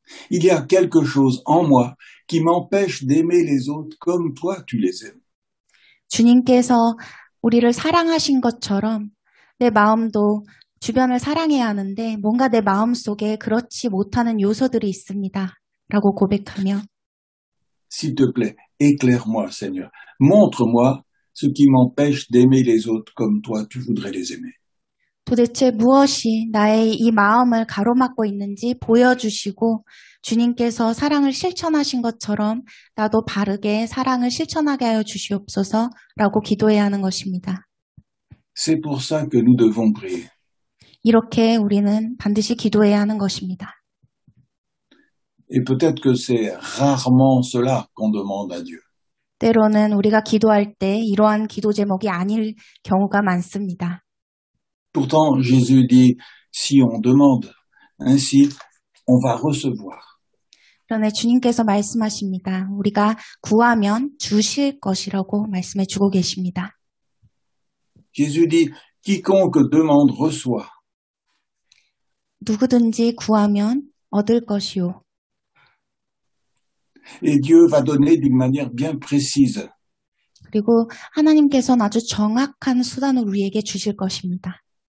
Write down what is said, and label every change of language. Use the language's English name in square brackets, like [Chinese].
[French] Il y a quelque chose en moi qui m'empêche d'aimer les autres comme toi tu les aimes. [Korean] 주님께서 우리를 사랑하신 것처럼 내 마음도 주변을 사랑해야 하는데 뭔가 내 마음속에 그렇지 못하는 요소들이 있습니다. 라고 고백하며 [French] S'il te plaît, éclaire-moi, Seigneur. Montre-moi ce qui m'empêche d'aimer les autres comme toi tu voudrais les aimer. [Korean] 도대체 무엇이 나의 이 마음을 가로막고 있는지 보여주시고 주님께서 사랑을 실천하신 것처럼 나도 바르게 사랑을 실천하게 하여 주시옵소서라고 기도해야 하는 것입니다. [French] C'est pour ça que nous devons prier. [Korean] 이렇게 우리는 반드시 기도해야 하는 것입니다. [French] Et peut-être que c'est rarement cela qu'on demande à Dieu. [Korean] 때로는 우리가 기도할 때 이러한 기도 제목이 아닐 경우가 많습니다. [French] Pourtant, Jésus dit, si on demande ainsi, on va recevoir. [Korean] 그런데 주님께서 말씀하십니다. 우리가 구하면 주실 것이라고 말씀해 주고 계십니다. [French] Jésus dit, quiconque demande reçoit. [Korean] 누구든지 구하면 얻을 것이요. [French] Et Dieu va donner d'une manière bien précise. [Korean] 그리고 하나님께서는 아주 정확한 수단을 우리에게 주실 것입니다.